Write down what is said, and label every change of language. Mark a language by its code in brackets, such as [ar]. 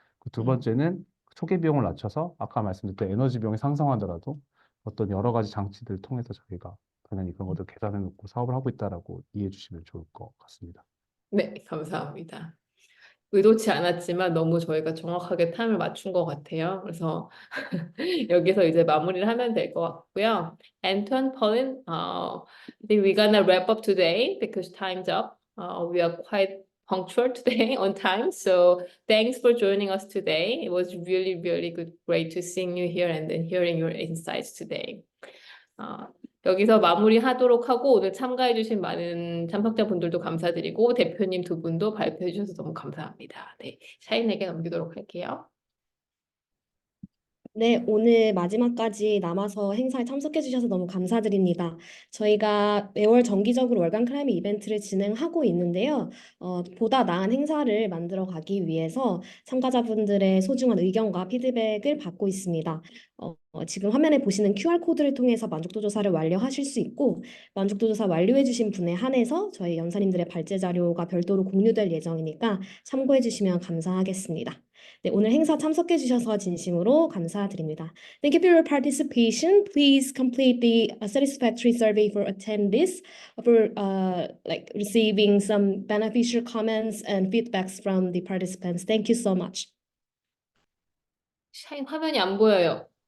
[ko] 그두 번째는 초기 비용을 낮춰서 아까 말씀드렸던 에너지 비용이 상승하더라도 어떤 여러 가지 장치들을 통해서 저희가 당연히 그런 것들 계산해 놓고 사업을 하고 있다라고 이해해 주시면 좋을 것 같습니다. 네, 감사합니다. 의도치 않았지만 너무 저희가 정확하게 타임을 맞춘 것 같아요. 그래서 여기서 이제 마무리를 하면 될 것 같고요. [en] Anton, Pearlyn, I think we're gonna wrap up today because time's up. We are quite punctual today on time. So thanks for joining us today. It was really, really good, great to seeing you here and then hearing your insights today. [ko] 여기서 마무리하도록 하고 오늘 참가해주신 많은 참석자분들도 감사드리고 대표님 두 분도 발표해주셔서 너무 감사합니다. 네, 샤인에게 넘기도록 할게요. 네, 오늘 마지막까지 남아서 행사에 참석해 주셔서 너무 감사드립니다. 저희가 매월 정기적으로 월간 클라이밋 이벤트를 진행하고 있는데요. 보다 나은 행사를 만들어 가기 위해서 참가자분들의 소중한 의견과 피드백을 받고 있습니다. 지금 화면에 보시는 QR코드를 통해서 만족도 조사를 완료하실 수 있고, 만족도 조사 완료해 주신 분에 한해서 저희 연사님들의 발제 자료가 별도로 공유될 예정이니까 참고해 주시면 감사하겠습니다. 네, 오늘 행사 참석해 주셔서 진심으로 감사드립니다. [en] Thank you for your participation. Please complete the satisfactory survey for attendees for like receiving some beneficial comments and feedbacks from the participants. Thank you so much. [ko] 샤인 화면이 안 보여요.